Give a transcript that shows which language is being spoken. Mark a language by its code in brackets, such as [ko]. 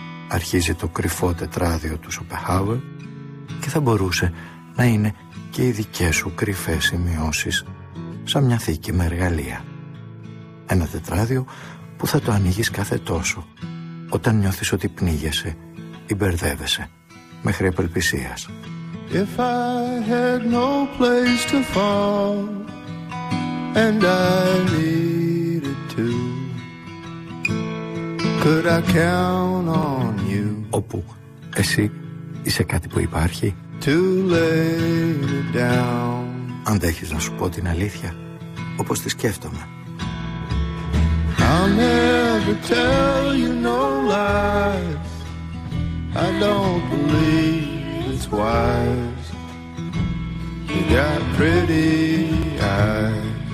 [el] Αρχίζει το κρυφό τετράδιο του Σοπενχάουερ και θα μπορούσε να είναι και οι δικές σου κρυφές σημειώσεις σαν μια θήκη με εργαλεία. Ένα τετράδιο που θα το ανοίγεις κάθε τόσο όταν νιώθεις ότι πνίγεσαι ή μπερδεύεσαι. Μέχρι απελπισίας. [en] If I had no place to fall and I needed to, could I count on you? [el] Όπου εσύ είσαι κάτι που υπάρχει. [en] To lay me down. [el] Αντέχεις να σου πω την αλήθεια όπως τη σκέφτομαι. [en] I'll never tell you no lies. I don't believe it's wise. You got pretty eyes.